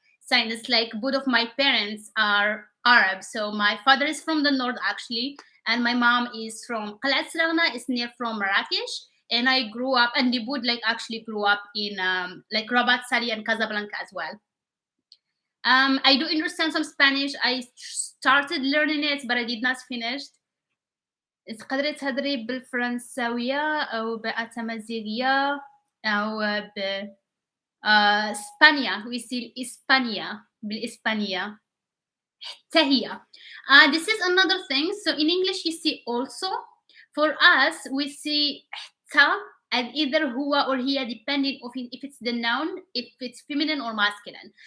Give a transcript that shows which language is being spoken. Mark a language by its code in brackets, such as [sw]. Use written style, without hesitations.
[en] Since like both of my parents are Arab, so my father is from the north actually, and my mom is from Qalat Saragna, is near from Marrakesh. And I grew up, and they both like actually grew up in like Rabat, Sali, and Casablanca as well. I do understand some Spanish. I started learning it, but I did not finish. [ar] تقدري تهضري بالفرنساوية أو بالتمازيغية أو إسبانيا. [en] We say [ar] إسبانيا بالإسبانية. تهيا. [en] This is another thing. So in English, you see also. For us, we see ta, and either huwa or hiya, depending of if it's the noun, if it's feminine or masculine.